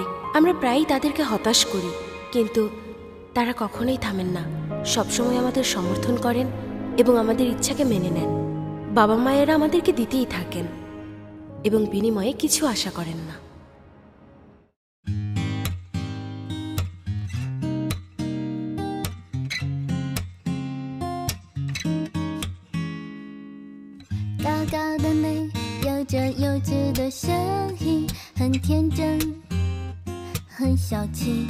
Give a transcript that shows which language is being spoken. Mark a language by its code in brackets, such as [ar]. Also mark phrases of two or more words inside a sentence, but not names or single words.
[bn] আমরা প্রায়ই তাদেরকে হতাশ করি, কিন্তু তারা কখনোই থামেন না। সবসময় আমাদের সমর্থন করেন এবং আমাদের ইচ্ছাকে মেনে নেন। বাবা মায়েরা আমাদেরকে দিতেই থাকেন এবং বিনিময়ে কিছু আশা করেন না। [zh] 高高的你有着幼稚的声音，很天真，很小气。